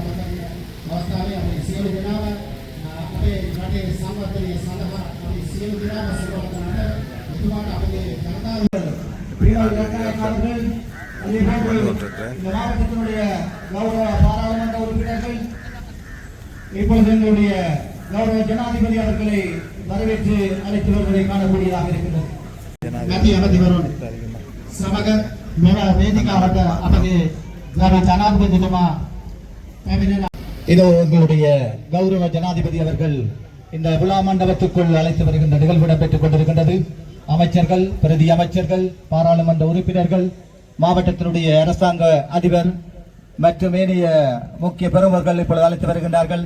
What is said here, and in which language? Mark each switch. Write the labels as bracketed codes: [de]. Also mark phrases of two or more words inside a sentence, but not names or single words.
[ta] மாவட்டத்தினுடைய கௌரவ பாராளுமன்ற உறுப்பினர்கள் இப்பொழுது எங்களுடைய கௌரவ ஜனாதிபதி அவர்களை வரவேற்று அழைத்து வருவதை காணக்கூடியதாக இருக்கிறது. [si] සමග මෙම වේදිකාවට අපගේ ගරු ජනාධිපතිතුමා පැමිණෙන [ta] இதோ எங்களுடைய கௌரவ ஜனாதிபதி அவர்கள் இந்த விழா மண்டபத்துக்குள் அழைத்து வருகின்ற நிகழ்வு இடம்பெற்றுக் கொண்டிருக்கின்றது. அமைச்சர்கள், பிரதி அமைச்சர்கள், பாராளுமன்ற உறுப்பினர்கள், மாவட்டத்தினுடைய அரசாங்க அதிபர் மற்றும் ஏனைய முக்கிய பெருமர்கள் இப்பொழுது அழைத்து வருகின்றார்கள்.